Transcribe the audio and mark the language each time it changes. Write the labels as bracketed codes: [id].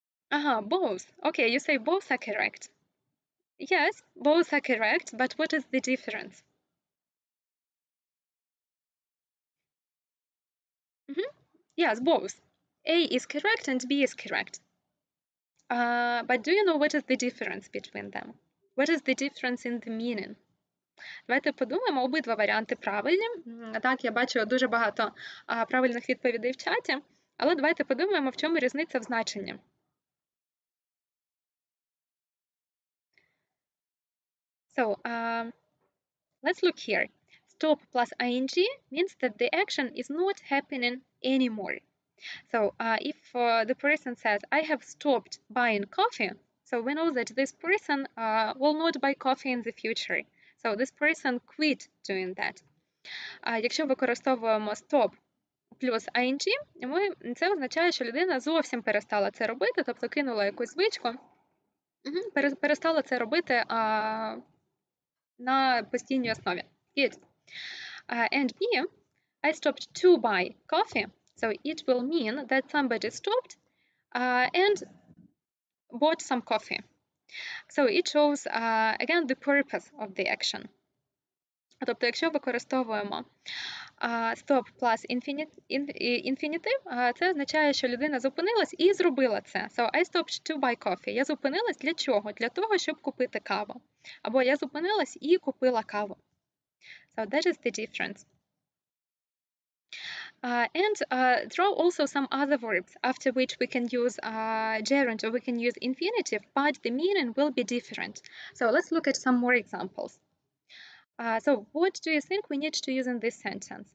[en] Both. Okay, you say both are correct. Yes, both are correct, but what is the difference? Mhm. Yes, both. A is correct and B is correct. But do you know what is the difference between them? What is the difference in the meaning? [uk] Давайте подумаємо, обидва варіанти правильні. Так, я бачу дуже багато правильних відповідей в чаті, але давайте подумаємо, в чому різниця в значенні. [en] So, let's look here. Stop plus ing means that the action is not happening anymore. So if the person says, I have stopped buying coffee, so we know that this person will not buy coffee in the future. So this person quit doing that. [uk] Якщо використовуємо stop плюс ing, це означає, що людина зовсім перестала це робити, тобто кинула якусь звичку, перестала це робити на постійній основі. [en] Good. And B, I stopped to buy coffee. So it will mean that somebody stopped and bought some coffee. So it shows, again, the purpose of the action. [uk] Тобто, якщо використовуємо stop plus infinitive, це означає, що людина зупинилась і зробила це. [en] So I stopped to buy coffee. [uk] Я зупинилась для чого? Для того, щоб купити каву. Або я зупинилась і купила каву. [en] So that is the difference. And there are also some other verbs after which we can use gerund or we can use infinitive, but the meaning will be different. So let's look at some more examples. So what do you think we need to use in this sentence?